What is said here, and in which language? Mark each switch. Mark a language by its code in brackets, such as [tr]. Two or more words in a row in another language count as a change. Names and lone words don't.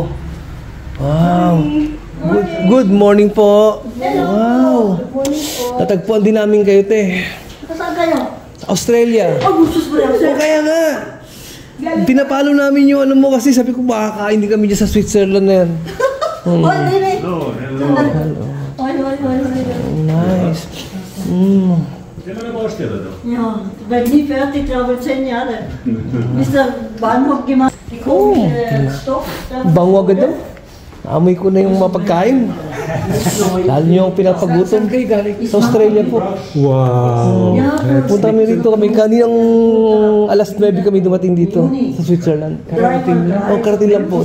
[en] Wow. Good morning po. Wow. [tl] Natagpuan din namin kayo, te. Saan kayo? Australia. Kaya nga. Pinapalo namin yung mo kasi sabi ko baka kain din kami dyan sa Switzerland na yan. [en] Hello. Nice. [de] Ja, wenn nie fertig, glaube ich 10 Jahre. Bis der Bahnhof gemacht. Die komische Stoff. [tl] Bango agad daw. Amoy ko na yung mapagkain. Lalo nyo yung pinapagutom sa Australia po. Wow. Punta kami rito. Kaninang alas 9 kami dumating dito sa Switzerland. Karating lang po.